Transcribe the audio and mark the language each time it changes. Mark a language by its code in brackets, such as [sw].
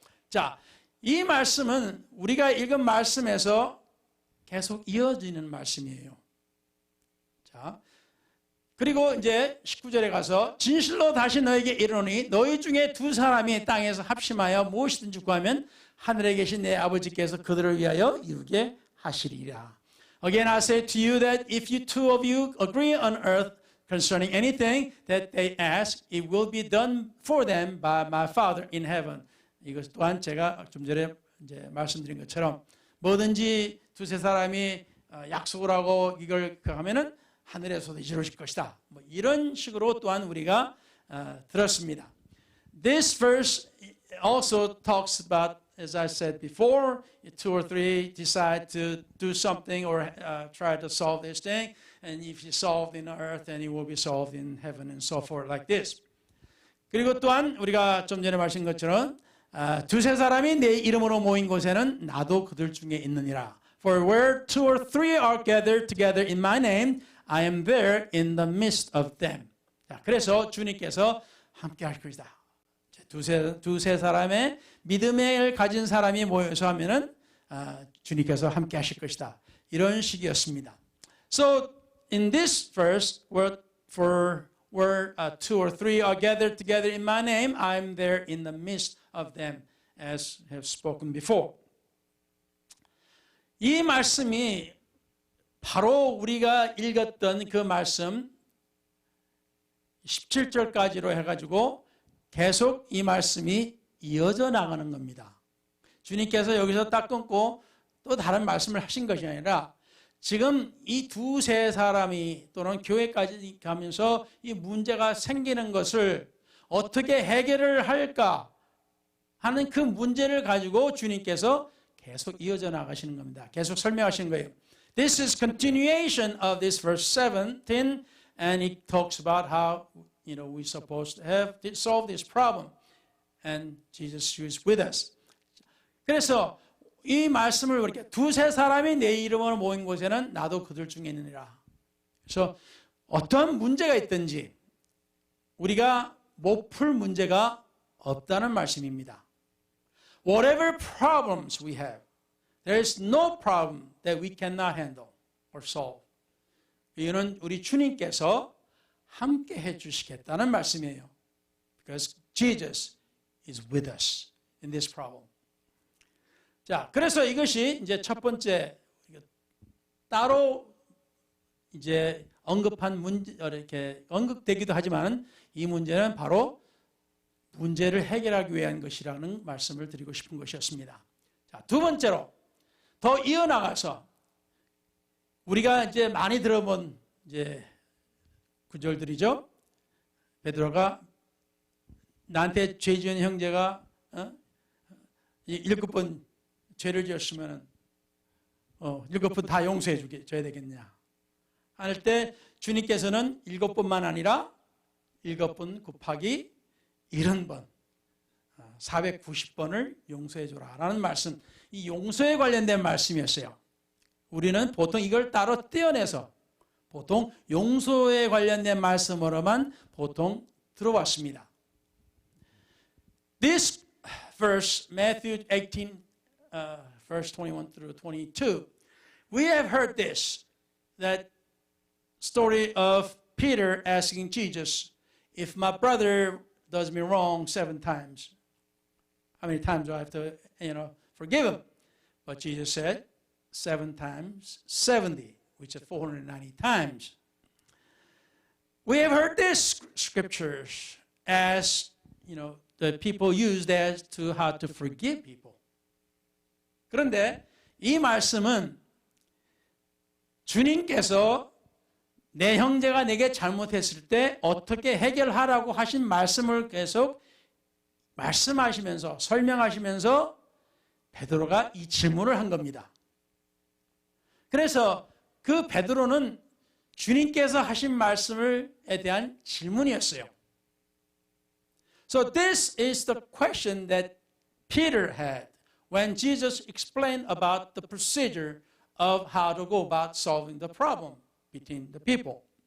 [ko] 자, 이 말씀은 우리가 읽은 말씀에서 계속 이어지는 말씀이에요. 자, 그리고 이제 19절에 가서 진실로 다시 너에게 이르노니 너희 중에 두 사람이 땅에서 합심하여 무엇이든지 구하면 하늘에 계신 내 아버지께서 그들을 위하여 이루게 하시리라. [en] Again I say to you that if you two of you agree on earth concerning anything that they ask, it will be done for them by my Father in heaven. [ko] 이것 또한 제가 좀 전에 이제 말씀드린 것처럼 뭐든지 두세 사람이 약속을 하고 이걸 하면은 하늘에서도 이루어질 것이다. 뭐 이런 식으로 또한 우리가 들었습니다. [en] This verse also talks about, as I said before, two or three decide to do something or try to solve this thing, and if it's solved in earth, then it will be solved in heaven, and so forth, like this. [ko] 그리고 또한 우리가 좀 전에 말씀한 것처럼 두세 사람이 내 이름으로 모인 곳에는 나도 그들 중에 있느니라. [en] For where two or three are gathered together in my name, I am there in the midst of them. [ko] 자, 그래서 주님께서 함께 할 것이다. 두세 사람의 믿음을 가진 사람이 모여서 하면은 주님께서 함께 하실 것이다. 이런 식이었습니다. [en] So in this verse, where two or three are gathered together in my name, I'm there in the midst of them, as I have spoken before. [ko] 이 말씀이 바로 우리가 읽었던 그 말씀 17절까지로 해가지고 계속 이 말씀이 이어져 나가는 겁니다. 주님께서 여기서 딱 끊고 또 다른 말씀을 하신 것이 아니라 지금 이 두세 사람이 또는 교회까지 가면서 이 문제가 생기는 것을 어떻게 해결을 할까 하는 그 문제를 가지고 주님께서 계속 이어져 나가시는 겁니다. 계속 설명하시는 거예요. [en] This is continuation of this verse 17, and it talks about how we're supposed to have solve this problem, and Jesus is with us. [ko] 그래서 이 말씀을 이렇게 두세 사람이 내 이름으로 모인 곳에는 나도 그들 중에 있느니라. 그래서 어떤 문제가 있든지 우리가 못 풀 문제가 없다는 말씀입니다. [en] Whatever problems we have, there is no problem that we cannot handle or solve. [ko] 이유는 우리 주님께서 함께 해주시겠다는 말씀이에요. [en] Because Jesus is with us in this problem. [ko] 자, 그래서 이것이 이제 첫 번째 따로 이제 언급한 문제, 이렇게 언급되기도 하지만 이 문제는 바로 문제를 해결하기 위한 것이라는 말씀을 드리고 싶은 것이었습니다. 자, 두 번째로 더 이어나가서 우리가 이제 많이 들어본 이제 구절들이죠. 베드로가 나한테 죄 지은 형제가 7번 죄를 지었으면 7번 다 용서해 줘야 되겠냐 할 때 주님께서는 7번만 아니라 7번 곱하기 70번 490번을 용서해 줘라 라는 말씀, 이 용서에 관련된 말씀이었어요. 우리는 보통 이걸 따로 떼어내서 보통 용서에 관련된 말씀으로만 보통 들어왔습니다. [en] This verse, Matthew 18, verse 21 through 22, we have heard this, that story of Peter asking Jesus, if my brother does me wrong 7 times, how many times do I have to, forgive him? But Jesus said, 7 times 70, which is 490 times. We have heard this scriptures as, the people used as to how to forgive people. [ko] 그런데 이 말씀은 주님께서 내 형제가 내게 잘못했을 때 어떻게 해결하라고 하신 말씀을 계속 말씀하시면서 설명하시면서 베드로가 이 질문을 한 겁니다. 그래서 그 베드로는 주님께서 하신 말씀에 대한 질문이었어요. [en] So this is the question that Peter had when Jesus explained about the procedure of how to go about solving the problem between the people.